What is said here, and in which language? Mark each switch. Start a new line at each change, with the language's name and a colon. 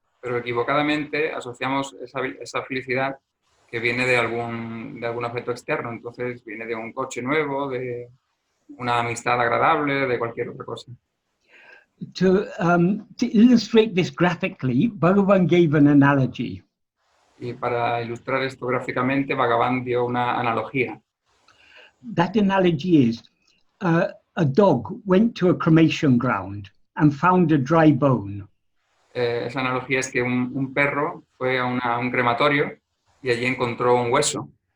Spanish: Pero equivocadamente asociamos esa felicidad que viene de algún objeto externo. Entonces viene de un coche nuevo, de una amistad agradable, de cualquier otra cosa.
English: To illustrate this graphically, Bhagavan gave an analogy.
Spanish: Y para ilustrar esto gráficamente, Bhagavan dio una analogía.
English: That analogy is, a dog went to a cremation ground and found a dry bone.
Spanish: Esa analogía es que un perro fue a un crematorio y allí encontró un hueso.